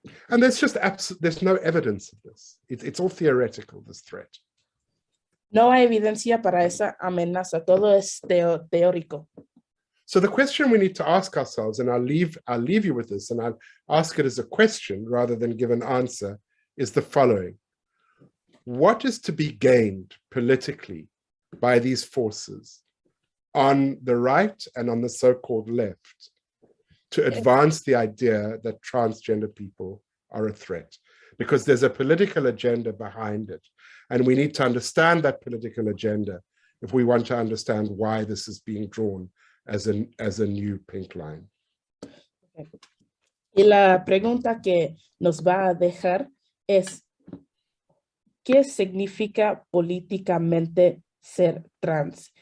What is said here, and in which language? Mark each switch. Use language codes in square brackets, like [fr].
[en] And there's no evidence of this. It's all theoretical, this threat. [es] No hay evidencia para esa amenaza, todo es teórico. [en] So the question we need to ask ourselves, and I'll leave you with this, and I'll ask it as a question rather than give an answer, is the following. What is to be gained politically by these forces on the right and on the so-called left to advance the idea that transgender people are a threat? Because there's a political agenda behind it, and we need to understand that political agenda if we want to understand why this is being drawn as a new pink line. [es] Y la pregunta que nos va a dejar es, ¿qué significa políticamente ser trans?